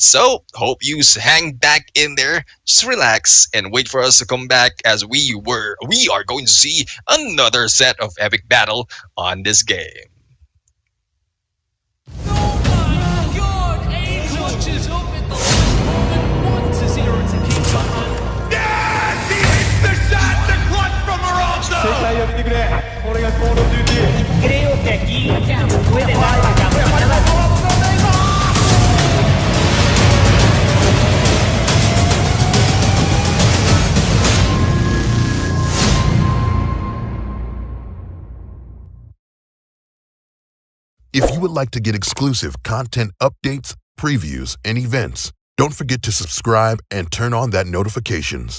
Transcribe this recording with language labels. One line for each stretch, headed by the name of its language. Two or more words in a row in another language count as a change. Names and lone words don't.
English: So, hope you hang back in there, just relax, and wait for us to come back as we are going to see another set of epic battle on this game. Oh my god! Angel is up at the last moment. 1-0 to keep behind. Yes! He hits the shot to clutch from
Japanese: 世
English: Morocco!
Japanese: 界を見てくれこれがコールオブデューティー
Spanish: Creo que aquí puede dar la campanada.
English: If you would like to get exclusive content updates, previews, and events, don't forget to subscribe and turn on that notifications.